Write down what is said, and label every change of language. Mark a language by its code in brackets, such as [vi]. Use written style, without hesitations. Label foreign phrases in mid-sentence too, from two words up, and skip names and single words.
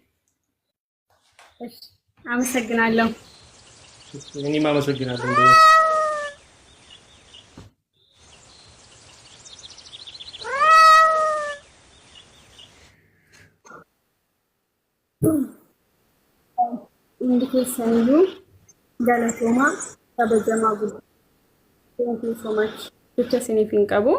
[am] አመሰግናለሁ። እኔም አመሰግናለሁ። [om] hundi keessaniyyuu galatooma kabajamaa guddaa. [en] Thank you so much. [om] Jecha isiniif hin qabu.